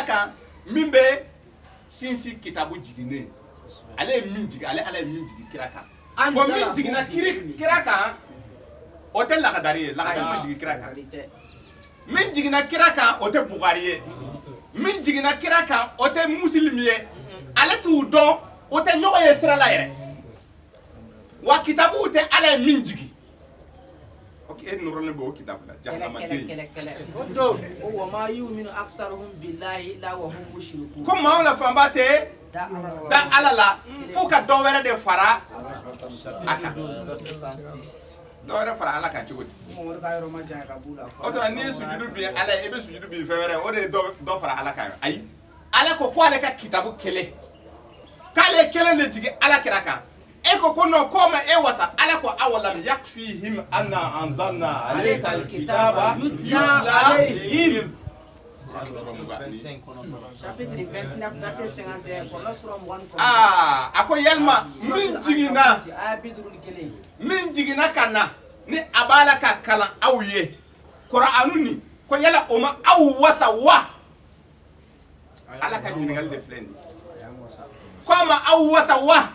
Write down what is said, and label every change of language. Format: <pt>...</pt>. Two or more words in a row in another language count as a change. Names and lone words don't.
<bm>kan min bɛ sinsin kitabu jiginnen ale ye min jigi ale ala ye min jigi kira kan bon min jiginna kira kan o tɛ lagadari ye lagadari ma jigi kira kan min jiginna kira kan o tɛ bugari ye min jiginna kira kan o tɛ musilimi ye ale t'u dɔn o tɛ ɲɔgɔn ye sira la yɛrɛ wa kitabuw tɛ ala ye min jigi ok e nɔrɔlen bɛ o kitabu la jahanamaden</bm> <ar>وما يؤمن أكثرهم بالله إلا وهم مشركون ko maaw la fanba tɛ da ala la f'u ka dɔ wɛrɛ de fara a kan dɔ wɛrɛ fara ala kan cogo di o tuma n'i ye sujudu bin ala ye i bɛ sujudu bin fɛn wɛrɛ o de ye dɔ fara ala kan ayi ala ko ale ka kitabu kelen k'ale ye kelen de jigi ala kira kan e ko non ko ma e wasa ala ko أولم يكفهم أنا أنزلنا عليك الكتاب يتلى عليهم</ar> <fr>chapitre 29 verset 51</fr> <bm>a ko yalma min jigina kana ni abala ka kalan aw ye qur'anu ni ko yala o ma aw wasa wa ala ka ɲininkali de filɛ nin ko ma aw wasa wa</bm>